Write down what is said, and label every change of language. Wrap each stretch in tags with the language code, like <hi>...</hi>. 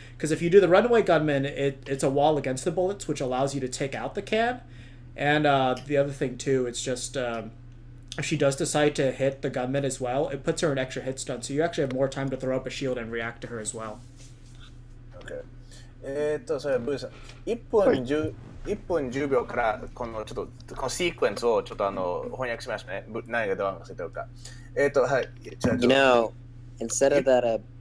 <en>Because if you do the runaway gunman, it's a wall against the bullets, which allows you to take out the can. And the other thing too, it's just if she does decide to hit the gunman as well, it puts her in extra hit stun. So you actually have more time to throw up a shield and react to her as well. Okay.</en> <ja>それブーさん1分10秒からこのちょっとこのシークエンスをちょっと翻訳しましたね。何がどうなってるか。はい。</ja> <en>You know, instead of that,</en>